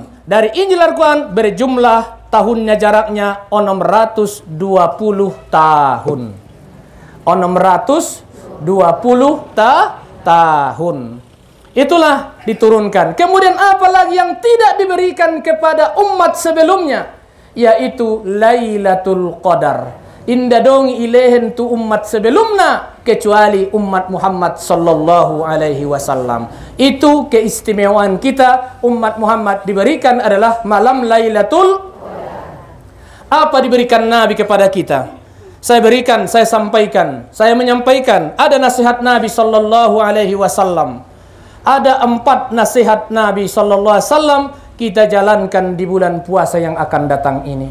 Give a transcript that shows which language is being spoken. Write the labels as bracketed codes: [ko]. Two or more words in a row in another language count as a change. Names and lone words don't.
[id] Dari Injil Al-Quran berjumlah tahunnya jaraknya 620 tahun. 620 tahun. Itulah diturunkan. Kemudian apa lagi yang tidak diberikan kepada umat sebelumnya? Yaitu Lailatul Qadar. [btm] inda dong ilehen tu umat sebelumna [id] kecuali umat Muhammad [ar] صلى الله عليه وسلم. [id] Itu keistimewaan kita umat Muhammad diberikan adalah malam Lailatul. Apa diberikan Nabi kepada kita? Saya berikan, saya sampaikan, saya menyampaikan. Ada nasihat Nabi [ar] صلى الله عليه وسلم. [id] Ada 4 nasihat Nabi [ar] صلى الله عليه وسلم [id] kita jalankan di bulan puasa yang akan datang ini.